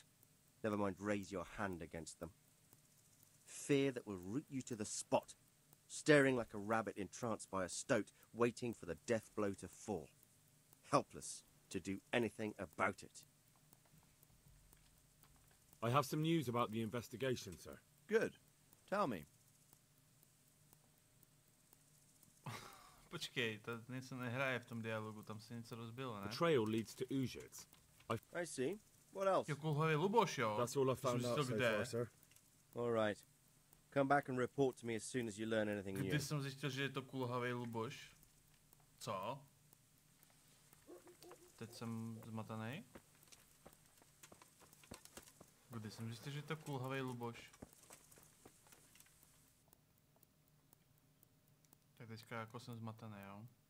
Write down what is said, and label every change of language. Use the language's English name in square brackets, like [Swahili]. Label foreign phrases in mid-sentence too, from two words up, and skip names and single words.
[English] Never mind raise your hand against them. Fear that will root you to the spot, staring like a rabbit entranced by a stoat, waiting for the death blow to fall. Helpless to do anything about it. I have some news about the investigation, sir. Good. Tell me. [Czech] Počkej, to něco nehraje v tom dialogu, tam se něco rozbilo, ne? [English] The trail leads to Uzhids. I see. What else? [Czech] Jo, kulhavý Luboš, jo? [English] That's all I found out so far, sir. All right. Come back and report to me as soon as you learn anything new. [Czech] Kdy jsem zjistil, že je to kulhavý Luboš? Co? Teď jsem zmatený. Kdy jsem zjistil, že je to kulhavý Luboš? Tak teďka jako jsem zmatený, jo?